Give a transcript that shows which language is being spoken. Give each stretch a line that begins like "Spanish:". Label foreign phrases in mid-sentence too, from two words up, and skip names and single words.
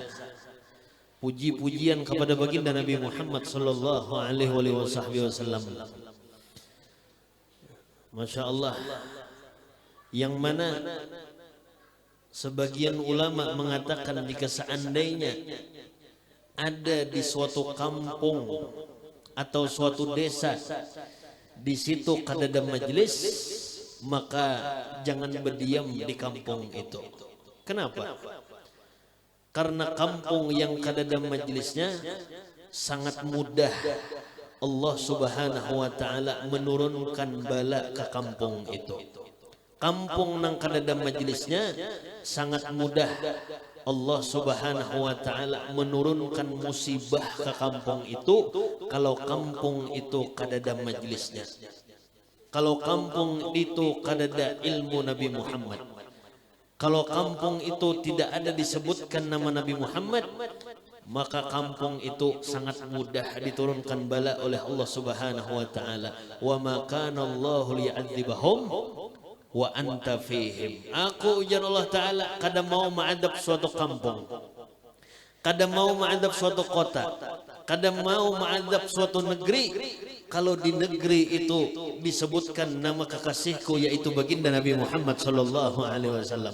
Indonesian: Puji-pujian kepada baginda Nabi Muhammad
Arabic: صلى الله عليه وسلم. ما شاء الله.
Indonesian: Yang mana sebagian ulama mengatakan jika seandainya ada di suatu kampung atau suatu desa di situ kadada majlis, maka jangan berdiam di kampung itu. Kenapa? Karena kampung yang kadada majlisnya sangat mudah
Arabic: الله سبحانه وتعالى
Indonesian: menurunkan bala ke kampung itu. Kampung nang kadada majlisnya sangat mudah
Arabic: الله سبحانه وتعالى
Indonesian: menurunkan musibah ke kampung itu kalau kampung itu kadada majlisnya. Kalau kampung itu kadada ilmu Nabi Muhammad. Kalau kampung itu tidak ada disebutkan nama Nabi Muhammad, maka kampung itu sangat mudah diturunkan bala oleh
Arabic: الله سبحانه وتعالى. وما كان الله ليعذبهم وأنت فيهم.
Indonesian: Aku ujar
Arabic: الله تعالى
Indonesian: kadang mau mengadab suatu kampung, kadang mau mengadab suatu kota, kadang mau mengadab suatu negeri, kalau di negeri itu disebutkan nama kekasihku yaitu baginda Nabi Muhammad
Arabic: صلى الله عليه وسلم.